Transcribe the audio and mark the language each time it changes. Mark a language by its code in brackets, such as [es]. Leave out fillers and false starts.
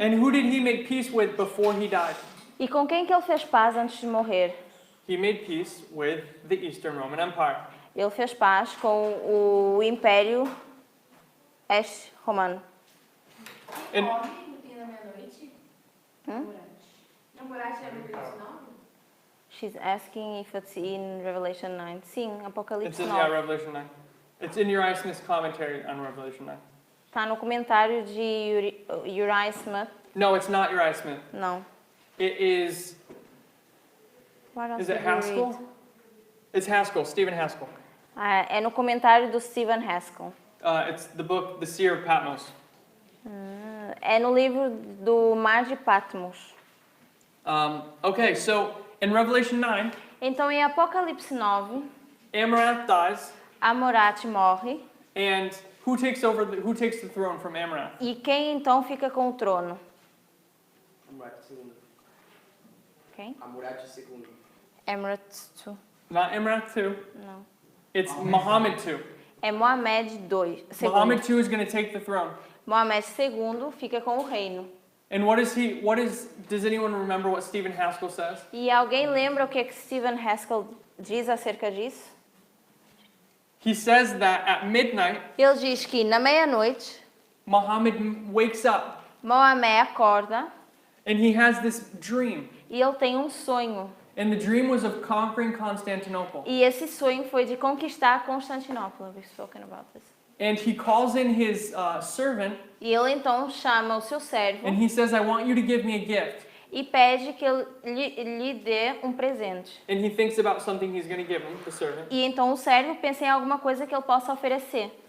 [en] And who did he make peace with before he died? [pt] E com quem que ele fez paz antes de morrer? [en] He made peace with the Eastern Roman Empire. [pt] Ele fez paz com o Império Este Romano. [en] And [pt] Morre no fim da meia-noite? Namorate é Apocalipse 9? [en] She's asking if it's in Revelation 9. [pt] Sim, [en] it's [pt] Apocalipse [en] in 9. Revelation 9. It's in Uriah Smith's commentary on Revelation 9. [pt] Está no comentário de Uriah Smith. [en] No, it's not Uriah Smith. [pt] Não. [en] It is. What else Is it did we read? Haskell? It's Haskell, Stephen Haskell. [pt] Ah, é no comentário do Stephen Haskell. [en] It's the book, The Seer of Patmos. [pt] É no livro do Mar de Patmos. [en] Okay, so in Revelation 9, [pt] Então, em Apocalipse 9, [en] Amarath dies, [pt] Amorat morre. [en] and who takes the throne from Amarath? [pt] E quem então fica com o trono? [en] Hammurabi II. [pt] Quem? [en] Hammurabi II. [pt] Amorat II. [en] Not Amarath II. [pt] Não. [en] It's Muhammad II. [pt] É Mohamed II. [en] Muhammad II is going to take the throne. [pt] Mohamed II fica com o reino. [en] And does anyone remember what Stephen Haskell says? [pt] E alguém lembra o que Stephen Haskell diz acerca disso? [en] He says that at midnight, [pt] Ele diz que na meia-noite, [en] Muhammad wakes up [pt] Mohamed acorda [en] and he has this dream. [pt] e ele tem um sonho. [en] And the dream was of conquering Constantinople. [pt] E esse sonho foi de conquistar Constantinopla. [en] We've spoken about this. And he calls in his servant [pt] E ele então chama o seu servo [en] and he says, I want you to give me a gift. [pt] e pede que ele lhe dê um presente. [en] And he thinks about something he's going to give him, the servant. [pt] E então o servo pensa em alguma coisa que ele possa oferecer.